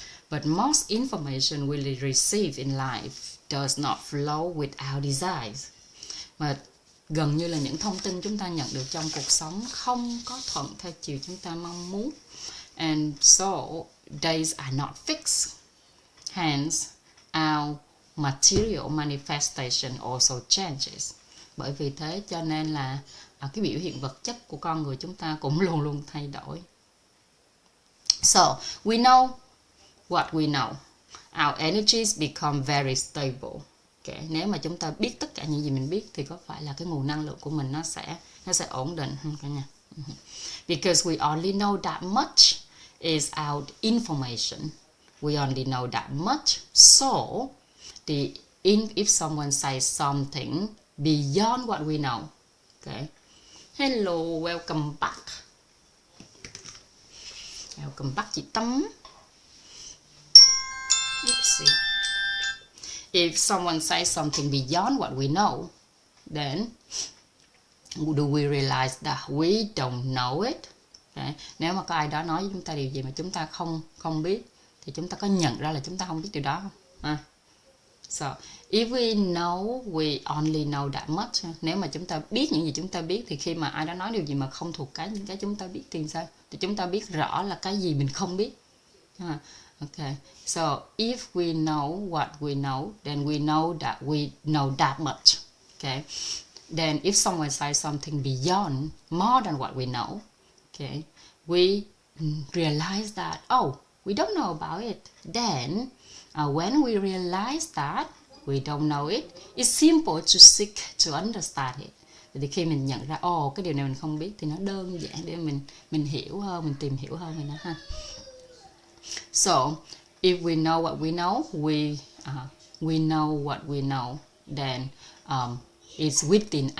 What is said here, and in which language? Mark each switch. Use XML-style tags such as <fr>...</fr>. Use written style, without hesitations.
<en>But most information we receive in life does not flow with our desires.</en> <vi>Mà gần như là những thông tin chúng ta nhận được trong cuộc sống không có thuận theo chiều chúng ta mong muốn.</vi> <en>And so, days are not fixed. Hence, our material manifestation also changes.</en> <vi>Bởi vì thế cho nên là cái biểu hiện vật chất của con người chúng ta cũng luôn luôn thay đổi.</vi> <en>So, we know what we know. Our energies become very stable. Okay.</en> <vi>Nếu mà chúng ta biết tất cả những gì mình biết thì có phải là cái nguồn năng lượng của mình nó sẽ ổn định không cả nhà?</vi> <en>Because we only know that much is our information. We only know that much. So, if someone says something beyond what we know, okay. Hello, welcome back. Welcome back chị Tâm. Oops. let's see. If someone says something beyond what we know, then do we realize that we don't know it? Okay.</en> <vi>Nếu mà có ai đó nói với chúng ta điều gì mà chúng ta không biết, thì chúng ta có nhận ra là chúng ta không biết điều đó không?</vi> <en>So, if we know, we only know that much.</en> <vi>Nếu mà chúng ta biết những gì chúng ta biết, thì khi mà ai đó nói điều gì mà không thuộc những cái chúng ta biết thì sao? Thì chúng ta biết rõ là cái gì mình không biết.</vi> <en>Okay. So, if we know what we know, then we know that we know that much. Okay. Then if someone says something beyond, more than what we know, okay, we realize that, oh, we don't know about it. Then, when we realize that we don't know it, it's simple to seek to understand it.</en> <vi>Thì khi mình nhận ra, cái điều này mình không biết, thì nó đơn giản để mình hiểu hơn, mình tìm hiểu hơn về nó ha.</vi> <en>So, if we know what we know, we know what we know, then it's within</en>